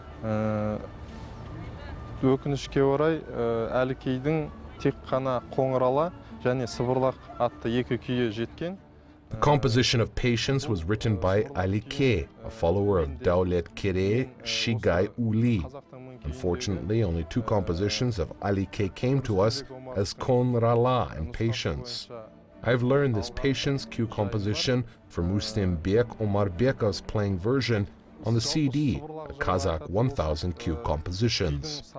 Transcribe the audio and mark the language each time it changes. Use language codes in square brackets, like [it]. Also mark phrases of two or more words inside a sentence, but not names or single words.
[kk] өкінішке орай Әлікейдің тек қана қоңырала және сыбырлақ атты екі күйі жеткен. [en] The composition of Patience was written by Alike, a follower of Dăuletkerei Joly. Unfortunately, only two compositions of Alike came to us as Konrala and Patience. I've learned this Patience cue composition from Bek Omarbekov's playing version on the CD, the Kazakh 1000 cue compositions.